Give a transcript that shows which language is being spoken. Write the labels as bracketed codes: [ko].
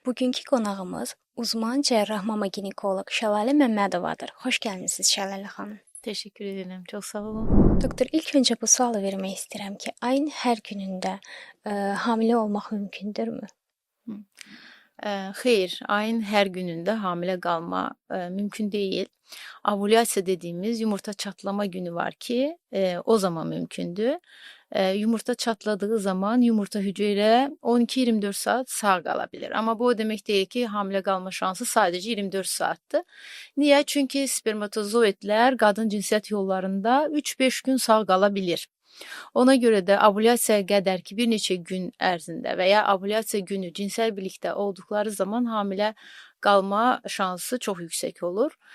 [az] Bugünkü qonağımız uzman cərrah mama ginekoloq Şəlalə Məmmədovadır. Xoş gəlmisiniz Şəlalə xanım. [tr] Teşekkür ederim. Çok sağ olun. [az] Doktor, ilk öncə bu sualı vermək istəyirəm ki, ayın hər günündə hamilə olmaq mümkündürmü? Xeyr, ayın hər günündə hamilə qalma mümkün deyil. Ovülyasiya dediğimiz yumurta çatlama günü var ki, o zaman mümkündür. Yumurta çatladığı zaman yumurta hücre 12-24 saat sağ qalabilir. Amma bu o demək deyil ki, hamilə qalma şansı sadəcə 24 saatdır. Niyə? Çünki spermatozoidlər qadın cinsiyyət yollarında 3-5 gün sağ qala bilir. Ona görə də ovülyasiyaya qədər ki, bir neçə gün ərzində və ya ovülyasiya günü cinsel birlikdə olduqları zaman hamilə qalma şansı çox yüksək olur.